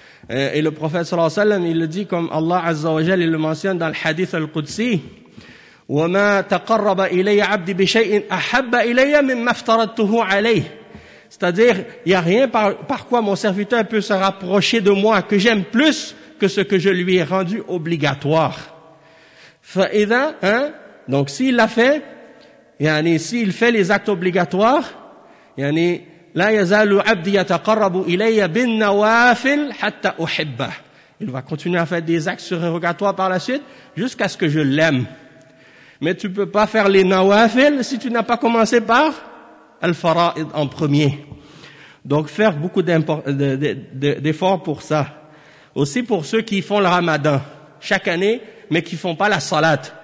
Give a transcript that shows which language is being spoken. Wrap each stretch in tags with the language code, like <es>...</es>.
<fr>Et le prophète sallallahu alayhi wa sallam, il le dit comme Allah azza wa jalla, il le mentionne dans le hadith al-Qudsi,</fr> <ar>وَمَا تَقَرَّبَ إِلَيَّ عَبْدِ بِشَيْءٍ أَحَبَّ إِلَيَّ مِمَّا افْتَرَدْتُهُ عَلَيْهِ.</ar> <fr>C'est-à-dire, il n'y a rien par quoi mon serviteur peut se rapprocher de moi que j'aime plus que ce que je lui ai rendu obligatoire.</fr> <ar>فَإِذَا,</ar> <fr>donc s'il l'a fait,</fr> <ar>يعني,</ar> <fr>s'il fait les actes obligatoires,</fr> <ar>يعني, لا يزال عبدي يتقرب إلي بالنوافل حتى أحبه.</ar> <fr>Il va continuer à faire des actes surérogatoires par la suite jusqu'à ce que je l'aime. Mais tu peux pas faire les nawafil si tu n'as pas commencé par al-fara'id en premier. Donc faire beaucoup d'efforts pour ça. Aussi pour ceux qui font le ramadan chaque année, mais qui font pas la salat.</fr>